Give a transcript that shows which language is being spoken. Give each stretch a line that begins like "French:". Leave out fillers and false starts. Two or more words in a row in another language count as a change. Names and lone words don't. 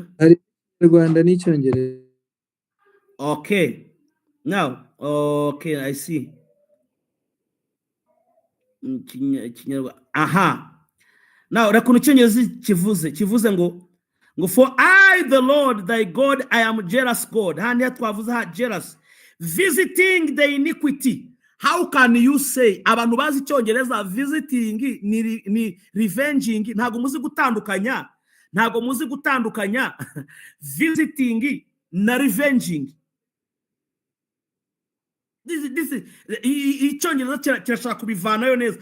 Kinyarwanda: Rwanda n'Icyongereza.
English: Okay. Now, okay, I see. Aha. Now,
Kinyarwanda: rakuntu Icyongereza kivuze ngo
English: for I the Lord thy God I am jealous God.
Kinyarwanda: Handi twavuze jealous,
English: visiting the iniquity. How can you say,
Kinyarwanda: abantu bazi Icyongereza, visiting ni revenging? Ntago muzi gutandukanya visiting na revenging. Icyongereza kirashaka kubivanayo neza.